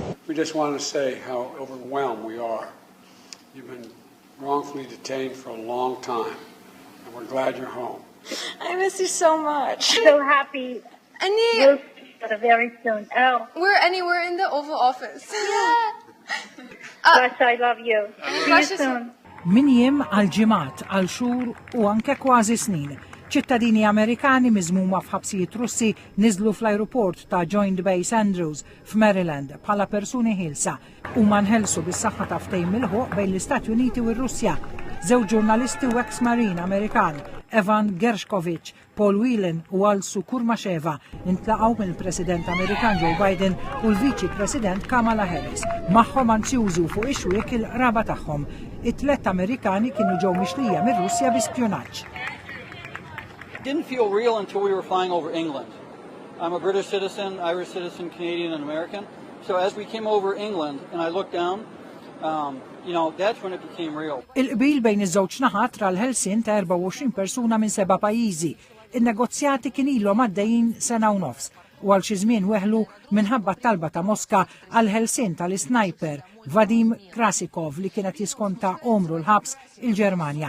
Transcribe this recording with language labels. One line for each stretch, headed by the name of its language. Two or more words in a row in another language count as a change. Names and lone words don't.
English: We just want to say how overwhelmed we are. You've been wrongfully detained for a long time, and we're glad you're home. I miss you so much. So happy. We'll see you very soon. Oh. We're in the Oval Office. Yeah. Gosh, I love you. See you soon.
Maltese: Min jiem għal ġimgħat, għal xhur u anke kważi snin. ċittadini Amerikani miżmuma f'ħabsijiet Russi niżlu fl-ajruport ta' Joint Base Andrews f'Maryland bħala persuni ħilsa huma nħelsu bis-saħħa ta' ftehim milħuq bejn l-Istati Uniti u r-Russja. Żewġ ġurnalisti u ex-Marine Amerikan, Evan Gershkovich, Paul Whelan u Alsu Kurmasheva intlaqgħu mill-President Amerikan Joe Biden u l-Viċi President Kamala Harris. Magħhom anzjużu fuq ix-xwiek il-qraba tagħhom. It-tlet Amerikani kienu ġew mixlija mir-Russja bi spjunaġġ.
English: It didn't feel real until we were flying over England. I'm a British citizen, Irish citizen, Canadian and American. So as we came over England and I looked down, that's when it became real.
Maltese: Il-qbil bejn iż-żewġ naħat tra l-ħelsien ta' 24 persuna minn 7 pajjiżi. In-negozjati kien ilhom għaddejjin sena u nofs u għal xi żmien weħlu minħabba talba ta' Mosca għal ħelsien tal-isnajper Vadim Krasikov li kienet jiskonta omru l-ħabs il-Ġermanja.